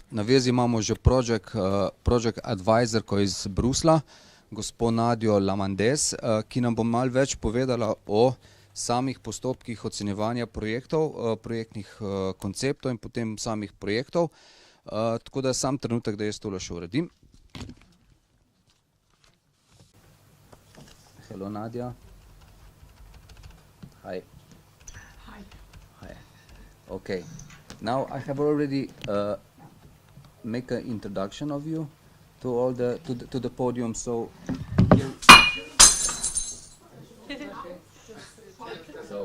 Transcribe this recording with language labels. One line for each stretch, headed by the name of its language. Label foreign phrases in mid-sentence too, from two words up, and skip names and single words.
Slovenian: Na vezi imamo že project advisorko iz Brusla, gospod Nadjo Lamandes, ki nam bo malo več povedala o samih postopkih ocenjevanja projektov, projektnih konceptov in potem samih projektov. Tako da sam trenutek, da jaz tole še uredim.
English: Hello, Nadja. Hi. Hi. Hi. Okay. Now I have already make an introduction of you to all to the podium. So here. So